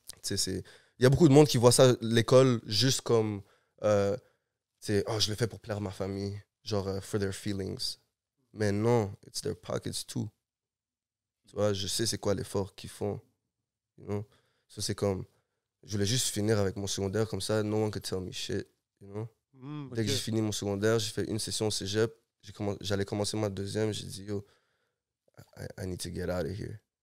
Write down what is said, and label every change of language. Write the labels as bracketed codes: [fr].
[fr] Il y a beaucoup de monde qui voit ça, l'école, juste comme, oh, je le fais pour plaire ma famille, genre, [en] for their feelings. [fr] Mais non, [en] it's their pockets too. [fr] Tu vois, je sais c'est quoi l'effort qu'ils font. [en] You know? [fr] Ça, c'est comme, je voulais juste finir avec mon secondaire, comme ça, [en] no one could tell me shit. [fr] You know? Dès que j'ai fini mon secondaire, j'ai fait une session au cégep, j'allais commencer ma deuxième, j'ai dit, yo, [en] I need to get out of here.